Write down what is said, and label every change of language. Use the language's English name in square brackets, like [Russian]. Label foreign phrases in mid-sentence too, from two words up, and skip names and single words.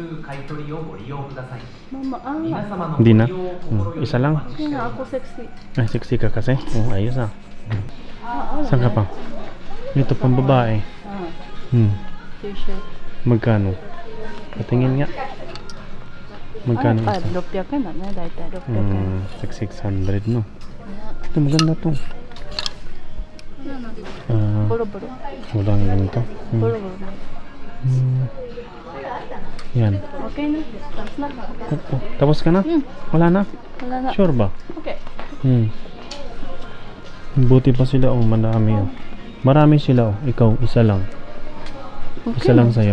[Filipino] Mama, Hindi na? Isa lang? Kaya nga ako sexy. Ay, sexy ka kasi. Ayos ah. Saan ka pa? Ito pang babae. T-shirt. Magkano? Patingin nga. Magkano Ah, isa? [Japanese] 600 円だね、だいたい600円。 [Filipino] 600 no? Ito maganda to. [Japanese] ボロボロ。 [Filipino] Walang ganito. [Japanese] ボロボロ。 [Filipino] Yan. Okay na. Tapos na. Tapos ka na? Wala na? Wala na. Sure ba? Okay. Buti pa sila oh, marami oh. Marami sila oh. Ikaw, isa lang. Isa lang sa'yo.